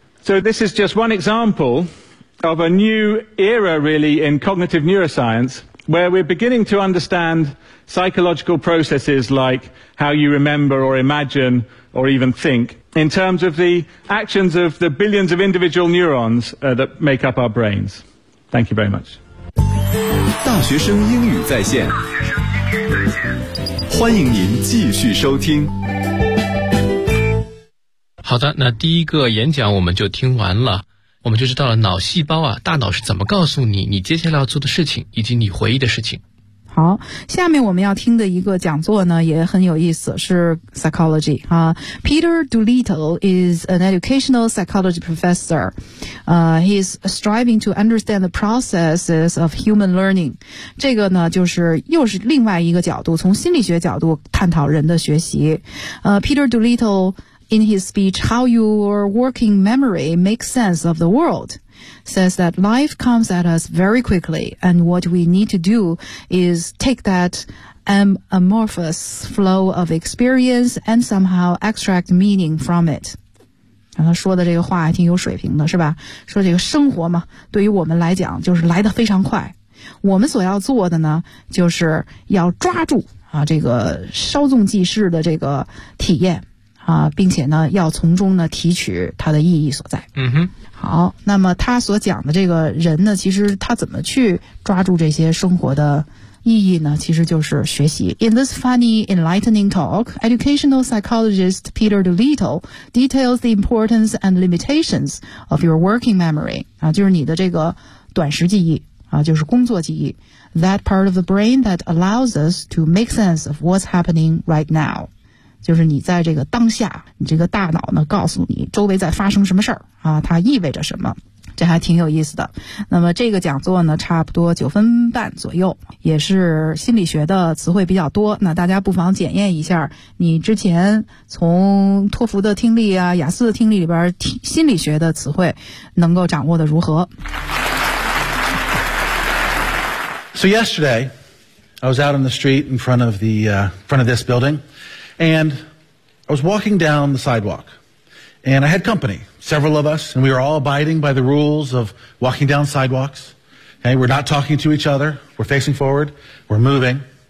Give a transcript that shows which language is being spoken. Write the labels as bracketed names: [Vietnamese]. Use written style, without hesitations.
[English] So this is just one example of a new era, really, in cognitive neuroscience, where we're beginning to understand psychological processes like how you remember or imagine or even think in terms of the actions of the billions of individual neurons that make up our brains. Thank you very much. [Chinese] 大学生英语在线，欢迎您继续收听。好的，那第一个演讲我们就听完了，我们就知道了脑细胞啊，大脑是怎么告诉你你接下来要做的事情以及你回忆的事情。好，下面我们要听的一个讲座呢也很有意思，是 psychology 啊。 [English] Peter Doolittle is an educational psychology professor. He is striving to understand the processes of human learning. [Chinese] 这个呢就是又是另外一个角度，从心理学角度探讨人的学习。 [English] Peter Doolittle in his speech, How Your Working Memory Makes Sense of the World,says that life comes at us very quickly, and what we need to do is take that amorphous flow of experience and somehow extract meaning from it. [Chinese] 他说的这个话还挺有水平的，是吧？说这个生活嘛，对于我们来讲就是来得非常快，我们所要做的呢就是要抓住啊这个稍纵即逝的这个体验啊，并且呢要从中呢提取它的意义所在。嗯哼，好，那么他所讲的这个人呢，其实他怎么去抓住这些生活的意义呢？其实就是学习。 [English] In this funny, enlightening talk, educational psychologist Peter Doolittle details the importance and limitations of your working memory, [Chinese] 啊，就是你的这个短时记忆，啊，就是工作记忆， [English] that part of the brain that allows us to make sense of what's happening right now. [Chinese] 就是你在这个当下，你这个大脑呢告诉你周围在发生什么事儿啊，它意味着什么。这还挺有意思的。那么这个讲座呢差不多九分半左右，也是心理学的词汇比较多，那大家不妨检验一下你之前从托福的听力啊雅思的听力里边心理学的词汇能够掌握的如何。 [English] So yesterday, I was out on the street in front of this building, and I was walking down the sidewalk, and I had company, several of us, and we were all abiding by the rules of walking down sidewalks. Okay, we're not talking to each other. We're facing forward. We're moving.